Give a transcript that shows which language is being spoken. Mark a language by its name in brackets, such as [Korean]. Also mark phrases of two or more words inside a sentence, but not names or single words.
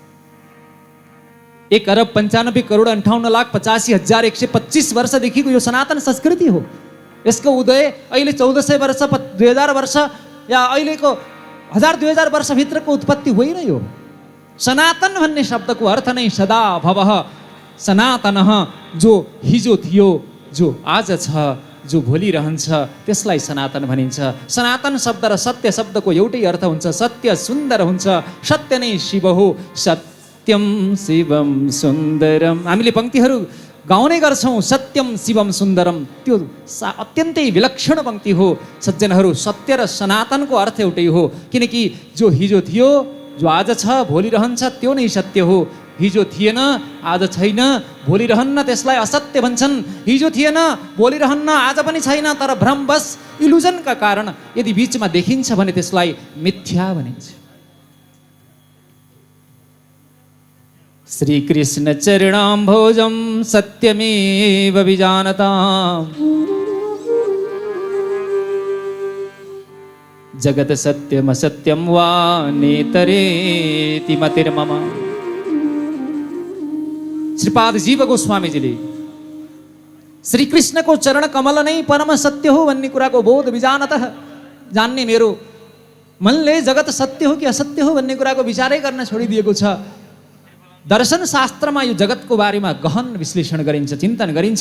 [Nepali] 1 अरब 95 करोड 58,85,125 वर्षदेखिको यो सनातन संस्कृति हो। यसको उदय अहिले 1400 वर्ष 2000 वर्ष या अहिलेको 1000-2000 वर्षभित्रको उत्पत्ति होइन यो। सनातन भन्ने शब्दको अर्थ नै [Sanskrit] सदा भवः सनातनः, [Nepali] जो हिजो थियो, जो आज छ, जो भोलि रहन्छ त्यसलाई सनातन भनिन्छ। सनातन शब्द र सत्य शब्दको एउटै अर्थ हुन्छ, सत्य सुन्दर हुन्छ। सत्य नै शिव हो। [Sanskrit] सत्यम शिवम सुन्दरम [Nepali] हामीले पङ्क्तिहरू गाउने गर्छौँ। [Sanskrit] सत्यम शिवम सुन्दरम [Nepali] त्यो अत्यन्तै विलक्षण पङ्क्ति हो सज्जनहरू। सत्य र सनातनको अर्थ एउटै हो। किनकि जो हिजो थियो, जो आज छ, भोलि रहन्छ त्यो नै सत्य हो। हिजो थिएन, आज छैन, भोलि रहन्न त्यसलाई असत्य भन्छन्। हिजो थिएन, भोलि रहन्न, आज पनि छैन, तर भ्रमवश इल्युजनका कारण यदि बीचमा देखिन्छ भने त्यसलाई मिथ्या भनिन्छ। [Sanskrit] श्रीकृष्ण चरणाम्भोजं सत्यमेव विजानताम् जगत सत्यमसत्यं वा नेतरेति मतिर्मम। [Nepali] श्रीपाद जीव गोस्वामीजीले श्रीकृष्णको चरण कमल नै परम सत्य हो भन्ने कुराको बोध विजानतः जान्ने मेरो मनले जगत सत्य हो कि असत्य हो भन्ने कुराको विचारै गर्न छोडिदिएको छ। दर्शन शास्त्रमा यो जगतको बारेमा गहन विश्लेषण गरिन्छ, चिन्तन गरिन्छ।